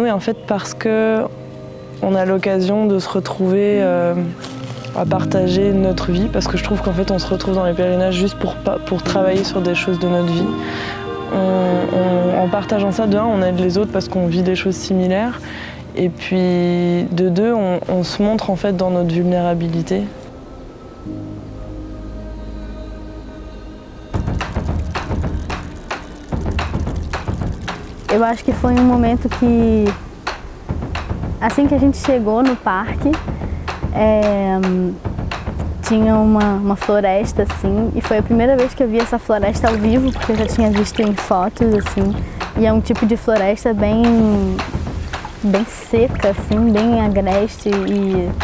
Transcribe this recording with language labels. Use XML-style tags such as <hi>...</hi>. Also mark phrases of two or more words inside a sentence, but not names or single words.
<fr>Et en fait parce que on a l'occasion de se retrouver à partager notre vie, parce que je trouve qu'en fait on se retrouve dans les pèlerinages juste pour travailler sur des choses de notre vie. En partageant ça, de un, on aide les autres parce qu'on vit des choses similaires. Et puis, de deux, on se montre en fait dans notre vulnérabilité.</fr> <pt>Eu acho que foi momento que, assim que a gente chegou no parque, tinha uma floresta assim, e foi a primeira vez que eu vi essa floresta ao vivo, porque eu já tinha visto em fotos assim, e é um tipo de floresta bem seca, assim, bem agreste, e</pt>